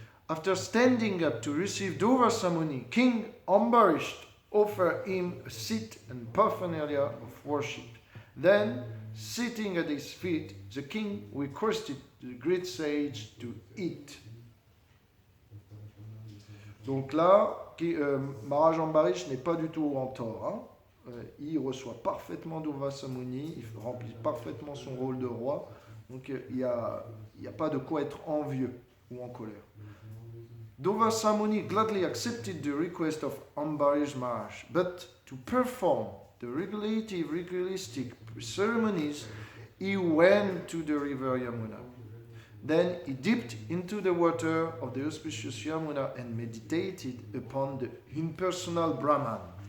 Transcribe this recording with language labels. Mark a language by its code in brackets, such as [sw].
[en] After standing up to receive Durvasa Muni, King Ambarish offered him a seat and paraphernalia of worship. Then, sitting at his feet, the king requested the great sage to eat. [fr] Donc là, Maharaj Ambarish n'est pas du tout en tort. Hein. Il reçoit parfaitement Durvasa Muni, il remplit parfaitement son rôle de roi. Donc il n'y a pas de quoi être envieux ou en colère. [en] Durvasa Muni gladly accepted the request of Ambarish Maharaj, but to perform the ritualistic ceremonies, he went to the river Yamuna. Then he dipped into the water of the auspicious Yamuna and meditated upon the impersonal Brahman.